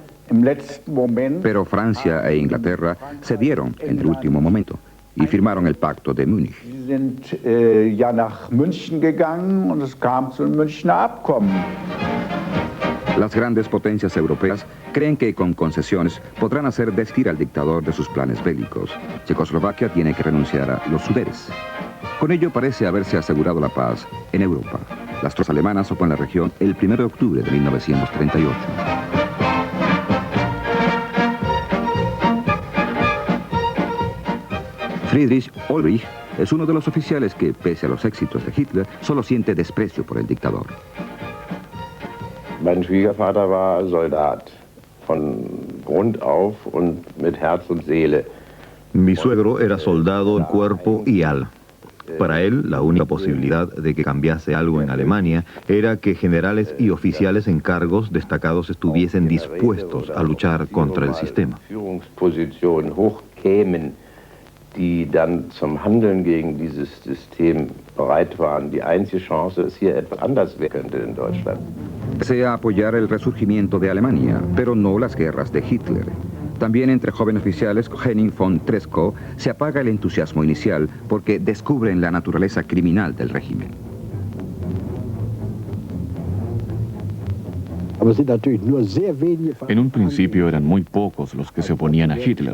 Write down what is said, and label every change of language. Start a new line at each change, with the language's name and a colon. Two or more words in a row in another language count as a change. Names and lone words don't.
Spanish: Pero Francia e Inglaterra cedieron en el último momento y firmaron el Pacto de Múnich.
German: Sie sind ja nach München gegangen und es kam zum Münchner Abkommen.
Spanish: Las grandes potencias europeas creen que con concesiones podrán hacer desistir al dictador de sus planes bélicos. Checoslovaquia tiene que renunciar a los Sudetes. Con ello parece haberse asegurado la paz en Europa. Las tropas alemanas ocupan la región el 1 de octubre de 1938. Friedrich Olbrich es uno de los oficiales que, pese a los éxitos de Hitler, solo siente desprecio por el dictador.
German: Mein Schwiegervater war Soldat, von Grund auf und mit Herz und Seele.
Spanish: Mi suegro era soldado en cuerpo y alma. Para él, la única posibilidad de que cambiase algo en Alemania era que generales y oficiales en cargos destacados estuviesen dispuestos a luchar contra el sistema.
German: Führungspositionen hochkämen, die dann zum Handeln gegen dieses System bereit waren. Die einzige Chance ist hier etwas anders werden könnte in Deutschland.
Spanish: Desea apoyar el resurgimiento de Alemania, pero no las guerras de Hitler. También entre jóvenes oficiales, Henning von Treschow, se apaga el entusiasmo inicial porque descubren la naturaleza criminal del régimen. En un principio eran muy pocos los que se oponían a Hitler.